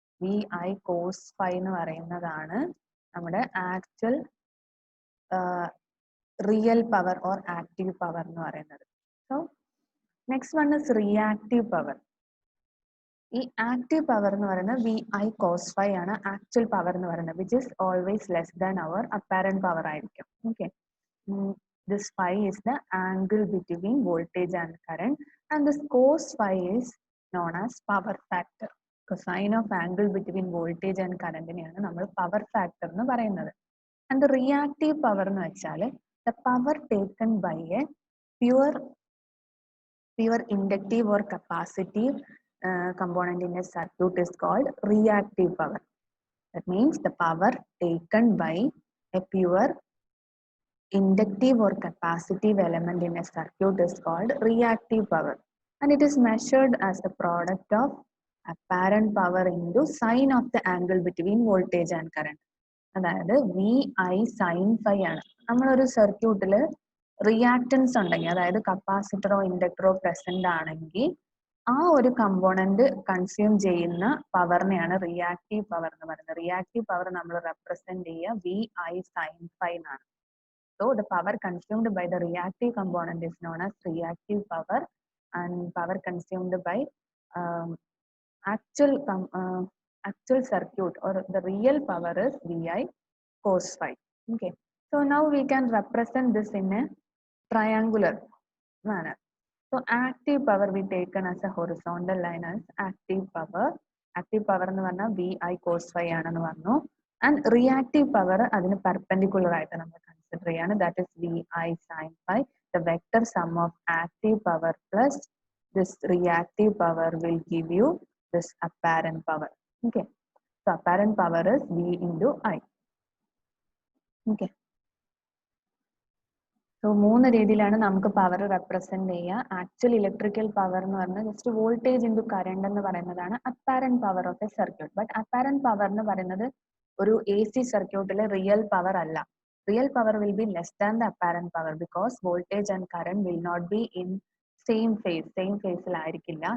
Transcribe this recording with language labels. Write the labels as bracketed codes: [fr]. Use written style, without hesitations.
[ml] V I cos phi എന്ന് പറയുന്നതാണ് നമ്മുടെ actual real power or active power എന്ന് പറയുന്നത്. So next one is reactive power. ഈ ആക്റ്റീവ് പവർ എന്ന് പറയുന്നത് വി ഐ കോസ് ഫൈ ആണ് ആക്ച്വൽ പവർ എന്ന് പറയുന്നത്, which is always less than our apparent power ആയിരിക്കും. [en] Okay, this phi is the angle between voltage and current, and this cos phi is known as power factor. Cosine of angle between voltage and current [ml] നെയാണ് നമ്മൾ power factor എന്ന് പറയുന്നത്. [en] And the reactive power [ml] എന്ന് വെച്ചാൽ [en] the power taken by a pure inductive or capacitive component in a circuit is called reactive power. That means the power taken by a pure inductive or capacitive element in a circuit is called reactive power, and it is measured as the product of apparent power into sine of the angle between voltage and current. [ml] അതായത് V I sine phi ആണ്. നമ്മളൊരു സർക്യൂട്ടിൽ reactance ഉണ്ടെങ്കിൽ, അതായത് കപ്പാസിറ്ററോ ഇൻഡക്ടറോ present ആണെങ്കിൽ ആ ഒരു component consume ചെയ്യുന്ന പവറിനെയാണ് റിയാക്റ്റീവ് പവർ എന്ന് പറയുന്നത്. റിയാക്റ്റീവ് പവർ നമ്മൾ റെപ്രസെന്റ് ചെയ്യുക വി ഐ സൈൻ ഫൈ എന്നാണ്. [en] So the power consumed by the reactive component is known as reactive power, and power consumed by actual circuit or the real power is Vi cos phi. Okay, so now we can represent this in a triangular manner. So active power we taken as a horizontal line as active power, [ml] active power എന്ന് പറഞ്ഞാൽ VI cos phi ആണെന്ന് പറഞ്ഞു. And reactive power അതിന് perpendicular ആയിട്ട് നമ്മൾ consider ചെയ്യാണ്. [en] That is VI sin phi. The vector sum of active power plus this reactive power will give you this apparent power. Okay. So apparent power is V into I. Okay. [ml] So മൂന്ന് രീതിയിലാണ് നമുക്ക് power represent ചെയ്യുക. Actual electrical power എന്ന് പറഞ്ഞാൽ just voltage into current എന്ന് പറയുന്നതാണ് apparent power of A circuit. But apparent power എന്ന് പറയുന്നത് ഒരു AC സർക്യൂട്ടിലെ റിയൽ പവർ അല്ല. [en] Real power will be less than the apparent power because voltage and current will not be in same ഫേസിലായിരിക്കില്ല.